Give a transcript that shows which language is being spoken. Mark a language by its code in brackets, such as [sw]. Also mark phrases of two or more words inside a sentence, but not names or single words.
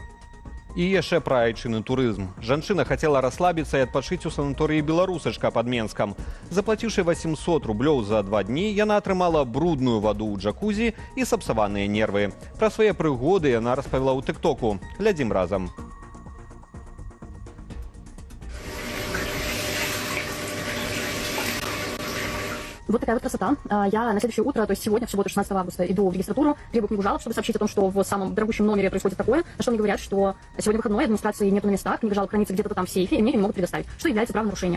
[be] І яшчэ пра айчынны турызм. Жанчына хацела расслабіцца і адпачыць у санаторыі «Беларусачка» пад Менскам. Заплаціўшы 800 рублёў за 2 дні, яна атрымала брудную ваду ў джакузі і сапсаваныя нервы. Пра свае прыгоды яна распавяла ў тык-току. Глядзім разам. [ru] Вот такая вот красота. Я на следующее утро, то есть сегодня, в субботу, 16 августа, иду в регистратуру, требую книгу жалоб, чтобы сообщить о том, что в самом дорогущем номере происходит такое, на что мне говорят, что сегодня выходной, администрации нету на местах, книга жалоб хранится где-то там в сейфе, и мне ее не могут предоставить, что является правонарушением.